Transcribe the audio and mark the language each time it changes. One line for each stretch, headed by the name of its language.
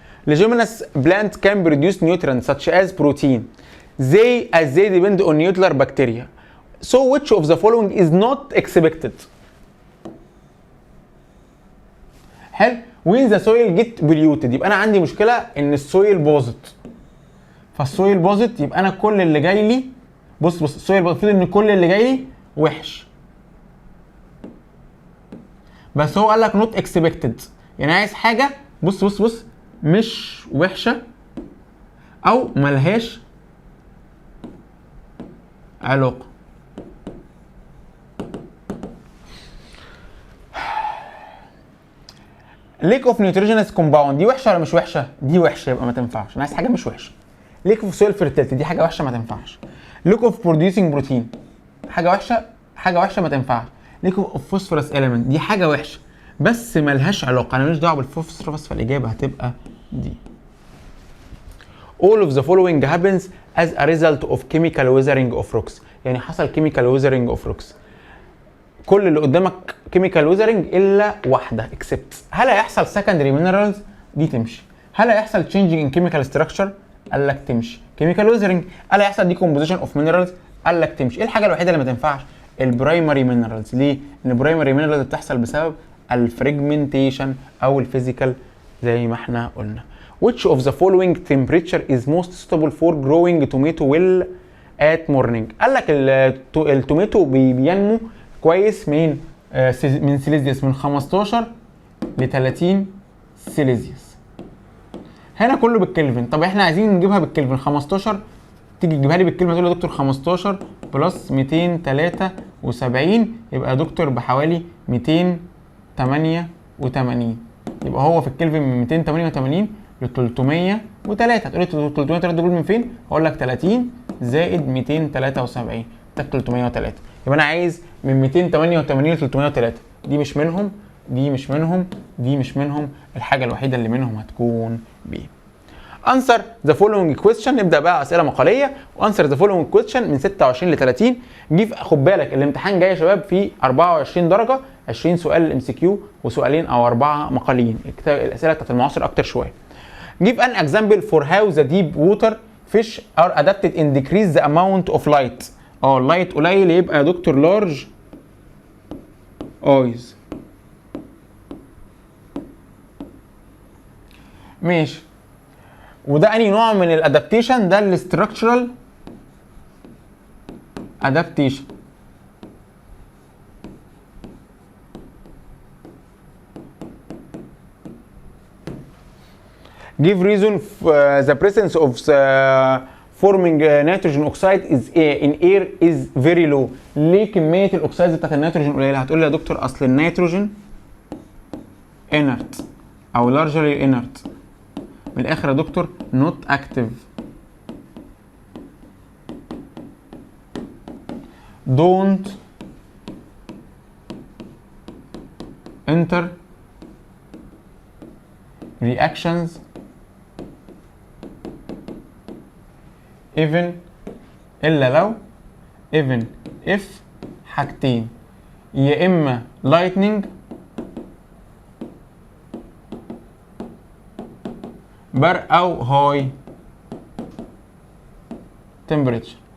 English: Leguminous plant can produce nutrients such as protein. They depend on nuclear bacteria. So which of the following is not expected؟
Arabic: حلو.
English: when the soil get polluted
Arabic: يبقى انا عندي مشكله ان السويل باظت. فالسويل باظت يبقى انا كل اللي جاي لي بص السويل المفروض ان كل اللي جاي لي وحش. بس هو قال لك
English: not expected،
Arabic: يعني عايز حاجه بص مش وحشه او ملهاش علاقه. ليك اوف نيوتريجينس كومباوند دي وحشه ولا مش وحشه؟ دي وحشه، يبقى ما تنفعش. انا عايز حاجه مش وحشه. ليك اوف سويل فيرتيلتي دي حاجه وحشه ما تنفعش. ليك اوف بروديوسنج بروتين حاجه وحشه ما تنفعش. ليك اوف فوسفورس اليمنت دي حاجه وحشه بس ملهاش علاقه، انا ماليش دعوه بالفوسفورس، فالاجابه هتبقى دي.
English: All of the following happens as a result of chemical weathering of rocks.
Arabic: يعني حصل
English: chemical weathering of rocks.
Arabic: كل اللي قدامك
English: chemical weathering
Arabic: الا واحده except. هل هيحصل
English: secondary minerals؟
Arabic: دي تمشي. هل هيحصل
English: changing in chemical structure؟
Arabic: قال لك تمشي.
English: chemical weathering.
Arabic: هل هيحصل decomposition of minerals؟ قال لك تمشي. ايه الحاجه الوحيده اللي ما تنفعش؟ البرايمري مينرالز. ليه؟ ان البرايمري مينرالز بتحصل بسبب الفريجمنتيشن او الفيزيكال زي ما احنا قلنا.
English: Which of the following temperature is most suitable for growing tomato well at morning؟
Arabic: قال لك التوميتو بينمو كويس من سيليزيوس من 15 ل 30 سيليزيوس. هنا كله بالكلفن. طب احنا عايزين نجيبها بالكلفن. 15 تيجي تجيبها لي بالكلمه تقول لي يا دكتور 15 بلس 273 يبقى يا دكتور بحوالي 288. يبقى هو في الكلفن من 288 ل 303. هتقول لي 303 دول من فين؟ هقول لك 30 زائد 273 ده 303. يبقى انا عايز من 288 ل 303. دي مش منهم، دي مش منهم، دي مش منهم. الحاجه الوحيده اللي منهم هتكون بي.
English: answer the following question.
Arabic: نبدا بقى اسئله مقاليه.
English: answer the following question
Arabic: من 26 ل 30. خد بالك الامتحان جاي يا شباب في 24 درجه، 20 سؤال ام سي كيو وسؤالين او 4 مقاليين. الاسئله بتاعت المعاصر اكتر شويه.
English: give an example for how the deep water fish are adapted in decrease the amount of light.
Arabic: اللايت قليل يبقى يا دكتور
English: large eyes.
Arabic: ماشي. وده انهي نوع من الادابتيشن؟ ده الاستراكشرال ادابتيشن.
English: give reason the presence of forming nitrogen oxide is in air is very low.
Arabic: ليه كميه الاكسيدز بتاعت النيتروجين قليله؟ هتقول لي يا دكتور اصل النيتروجين inert او
English: largely inert.
Arabic: من الاخر يا دكتور
English: not active. don't enter reactions even
Arabic: الا لو
English: even if حاجتين،
Arabic: يا اما
English: lightning
Arabic: برق
English: او high temperature.